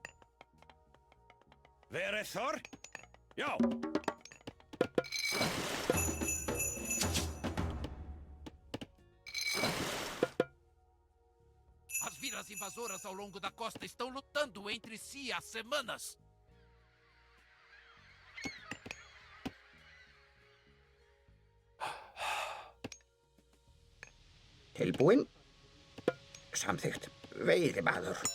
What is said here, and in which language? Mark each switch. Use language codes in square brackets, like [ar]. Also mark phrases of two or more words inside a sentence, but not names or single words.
[is] Verið þar? Já! [pt] As vilas invasoras ao longo da costa estão lutando entre si há semanas. [is] Tilbúin? Samþykkt. Veiðimaður.